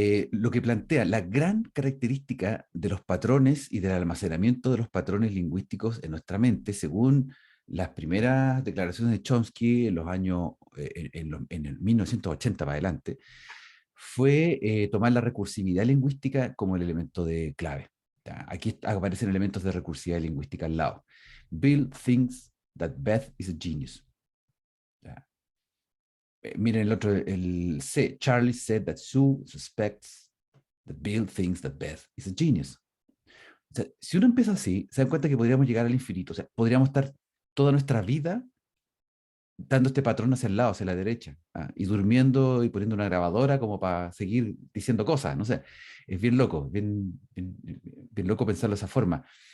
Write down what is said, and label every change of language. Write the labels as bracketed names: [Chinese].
[Spanish] Lo que plantea, la gran característica de los patrones y del almacenamiento de los patrones lingüísticos en nuestra mente, según las primeras declaraciones de Chomsky en los años, en el 1980 para adelante, fue tomar la recursividad lingüística como el elemento de clave. Aquí aparecen elementos de recursividad lingüística al lado. [English] Bill thinks that Beth is a genius. [Spanish] Miren el otro, el C. [English] Charlie said that Sue suspects that Bill thinks that Beth is a genius. [Spanish] O sea, si uno empieza así, se dan cuenta que podríamos llegar al infinito. O sea, podríamos estar toda nuestra vida dando este patrón hacia el lado, hacia la derecha, y durmiendo y poniendo una grabadora como para seguir diciendo cosas, no sé. Es bien loco, bien loco pensarlo de esa forma.